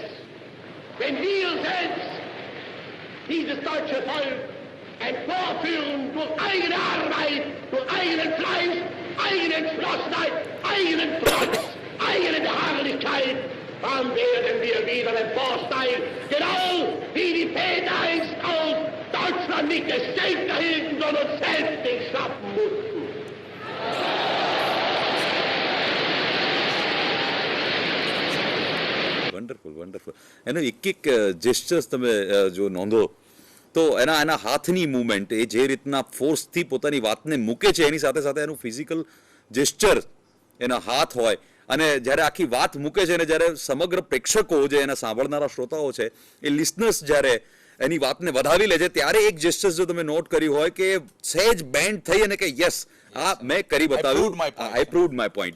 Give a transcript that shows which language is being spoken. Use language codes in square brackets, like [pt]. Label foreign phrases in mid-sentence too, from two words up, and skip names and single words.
[de] Wenn wir selbst dieses deutsche Volk emporführen durch eigene Arbeit, durch eigenen Fleiß, eigene Entschlossenheit, eigenen Trotz, eigene Beharrlichkeit, dann werden wir wieder emporsteigen, genau wie die Väter einst auch Deutschland nicht es selbst erhielten, sondern selbst nicht schaffen mussten. [en] wonderful wonderful. [gu] એનો એક જેસ્ચર્સ તમે જો નોંધો તો એના હાથની મૂવમેન્ટ, એ જે રીતના ફોર્સથી પોતાની વાતને મૂકે છે એની સાથે સાથે એનું [en] physical gesture, [gu] એના હાથ હોય, અને જ્યારે આખી વાત મૂકે છે અને જ્યારે સમગ્ર પ્રેક્ષકો જે એના સાંભળનારા શ્રોતાઓ છે એ લિસનર્સ જ્યારે એની વાતને વધાવી લે છે ત્યારે એક જેસ્ચર્સ જો તમે નોટ કર્યું હોય કે સહેજ બેન્ડ થઈ અને કે યસ આ મેં કરી બતાવ્યું, [en] I proved my point.